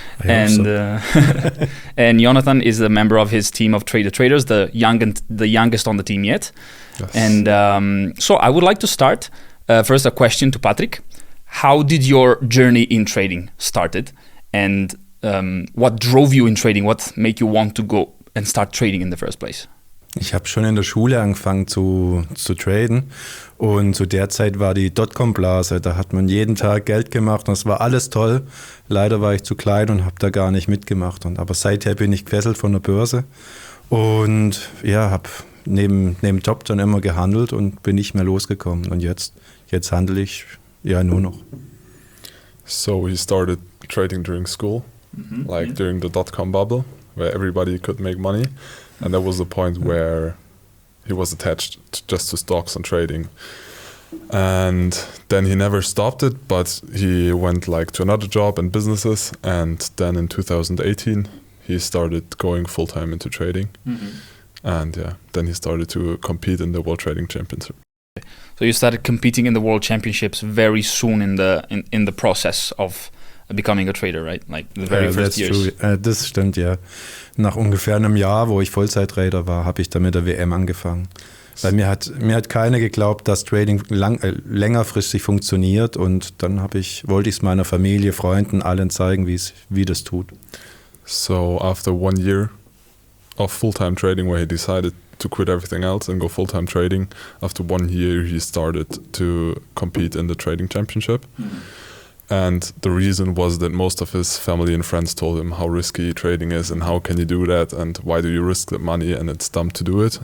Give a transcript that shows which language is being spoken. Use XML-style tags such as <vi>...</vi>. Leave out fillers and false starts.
<en>And and Jonathan is a member of his team of trader traders, the youngest on the team yet. Yes. And so I would like to start first a question to Patrick. How did your journey in trading started, and what drove you in trading? What made you want to go and start trading in the first place?</en> <de>Ich habe schon in der Schule angefangen zu traden, und zu der Zeit war die Dotcom-Blase. Da hat man jeden Tag Geld gemacht und es war alles toll. Leider war ich zu klein und habe da gar nicht mitgemacht. Aber seither bin ich gefesselt von der Börse und ja, habe neben Job dann immer gehandelt und bin nicht mehr losgekommen. Und jetzt handle ich ja nur noch.</de> <en>So he started trading during school, like during the dot-com bubble, where everybody could make money. And that was the point where he was attached just to stocks and trading. And then he never stopped it, but he went like to another job and businesses. And then in 2018, he started going full-time into trading. And yeah, then he started to compete in the World Trading Championship. So you started competing in the World Championships very soon in the process of becoming a trader, right? Like the very first years.</en> <de>Das stimmt, ja. Nach ungefähr einem Jahr, wo ich Vollzeittrader war, habe ich dann mit der WM angefangen. Weil mir hat keiner geglaubt, dass Trading längerfristig funktioniert, und dann wollte ich es meiner Familie, Freunden, allen zeigen, wie das tut.</de> <en>So after 1 year of full-time trading, where he decided to quit everything else and go full-time trading, after 1 year he started to compete in the trading championship. And the reason was that most of his family and friends told him how risky trading is and how can you do that and why do you risk that money and it's dumb to do it.</en>